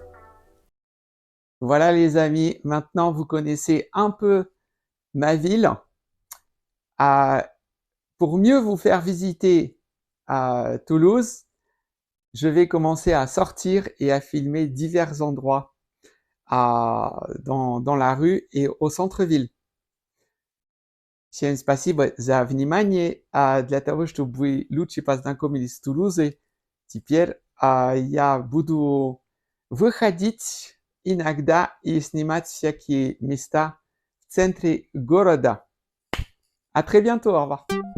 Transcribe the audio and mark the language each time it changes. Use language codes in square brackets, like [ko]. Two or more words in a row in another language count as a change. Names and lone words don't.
[fr] Voilà les amis, maintenant vous connaissez un peu ma ville. Pour mieux vous faire visiter Toulouse, je vais commencer à sortir et à filmer divers endroits dans la rue et au centre-ville. [ru] Всем спасибо за внимание. Для того, чтобы вы лучше познакомились с Тулузой, теперь я буду выходить иногда и снимать всякие места в центре города. [fr] À très bientôt, au revoir.